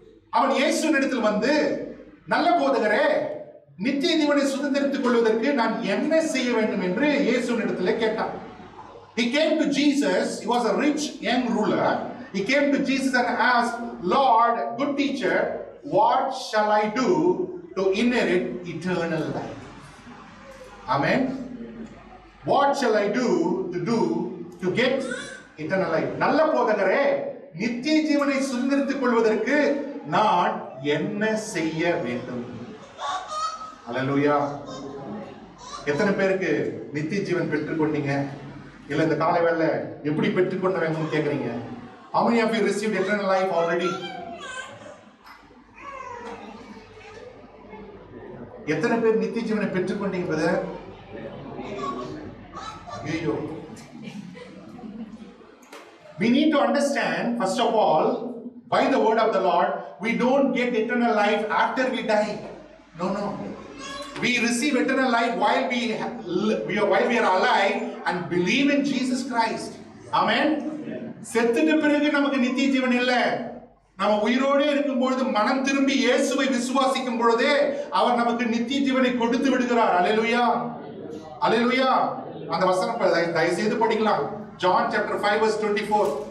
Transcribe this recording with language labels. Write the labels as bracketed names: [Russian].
[Tamil] அவன் இயேசுவினிடத்தில் வந்து, நல்ல போதகரே, நித்திய ஜீவனை சுதந்திரித்துக் கொள்வதற்கு நான் என்ன செய்ய வேண்டும் என்று இயேசுவினிடத்தில் கேட்டான். [English] He came to Jesus. He was a rich young ruler. He came to Jesus and asked, Lord, good teacher, what shall I do to inherit eternal life? Amen. What shall I do to get eternal life? [Tamil] நல்ல போதகரே, நித்திய ஜீவனை சுதந்திரித்துக் கொள்வதற்கு நான் என்ன செய்ய வேண்டும்? அல்லேலூயா. எத்தனை பேருக்கு நித்திய ஜீவன் பெற்றுக்கொண்டீங்க? இல்ல இந்த காலை வேளையில எப்படி பெற்றுக்கொண்டவங்கன்னு கேக்குறீங்க? [English] How many of you received eternal life already? [Tamil] எத்தனை பேர் நித்திய ஜீவனை பெற்றுக்கொண்டீங்க பிரதர்? ஐயோ. [English] We need to understand, first of all, by the word of the Lord, we don't get eternal life after we die. No. We receive eternal life while we are alive and believe in Jesus Christ. Amen. [Tamil] செத்துட்ட பிறகு நமக்கு நித்திய ஜீவன் இல்ல. நம்ம உயிரோடு இருக்கும் பொழுது மனம் திரும்பி இயேசுவை விசுவாசிக்கும் பொழுதே அவர் நமக்கு நித்திய ஜீவனை கொடுத்து விடுகிறார். அல்லேலூயா. அல்லேலூயா. அந்த வசனம் தயவு செய்து படிக்கலாம். [English] John chapter 5 verse 24.